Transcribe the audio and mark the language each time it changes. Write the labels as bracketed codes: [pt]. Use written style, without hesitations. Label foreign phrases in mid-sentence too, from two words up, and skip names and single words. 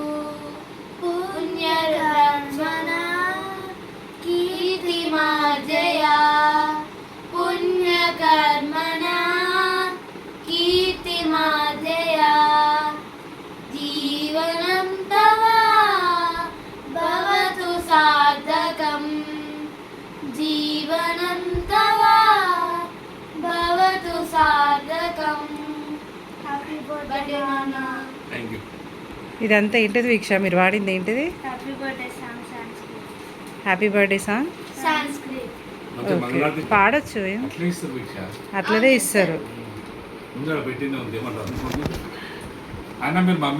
[sa] पुण्यकर्मणा कीर्तिमार्जया पुण्यकर्मणा कीर्तिमार्जया जीवनं तव भवतु सार्थकं जीवनं तव भवतु सार्थकं [en] Happy birthday [sa] నాన్న [en] Thank you. [te] ఇదంతా ఏంటిది వీక్ష మీరు వాడింది ఏంటిది? [en] Happy birthday song Sanskrit Happy birthday song సంస్కృత్ [te] అంటే మంగళారతి పాడొచ్చు ఏం? అట్లే ఇస్తారు భిక్ష. అట్లనే ఇస్తారు. ముందర పెట్టిందే ఉంది ఏమంటారు ఆయన మీరు మమ్మీ